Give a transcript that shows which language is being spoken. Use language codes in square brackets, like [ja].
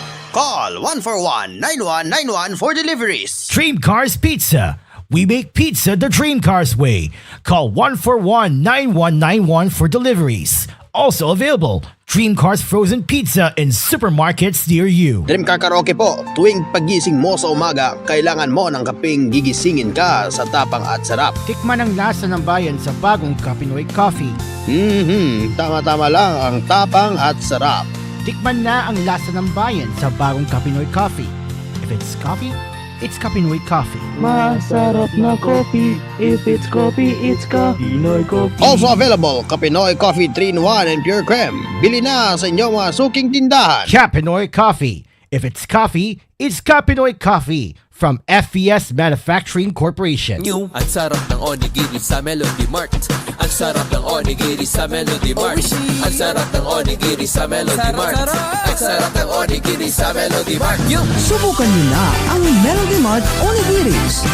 [en] Call 141-9191 for deliveries. Dream Cars Pizza. We make pizza the Dream Cars way. Call 141-9191 for deliveries. Also available, Dream Cars Frozen Pizza in supermarkets near you. [tl] Dream Car Karaoke po, tuwing pagising mo sa umaga, kailangan mo ng kapeng gigisingin ka sa tapang at sarap. Tikman ang lasa ng bayan sa bagong Capinoy Coffee. Tama-tama lang ang tapang at sarap. Tikman na ang lasa ng bayan sa bagong Capinoy Coffee. [en] If it's coffee, it's Kapinoy Coffee. [tl] Masarap na coffee. [en] If it's coffee, it's Kapinoy Coffee. Also available, Kapinoy Coffee 3-in-1 and Pure Creme. [tl] Bili na sa inyong mga suking tindahan. [en] Kapinoy Coffee. If it's coffee, it's Kapinoy Coffee from FES Manufacturing Corporation. [tl] New, ang sarap ng onigiri sa Melody Mart. Ang sarap ng onigiri sa Melody Mart. Ang sarap ng onigiri sa Melody Mart. Ang sarap ng onigiri sa Melody Mart. Subukan niyo na ang Melody Mart Onigiris.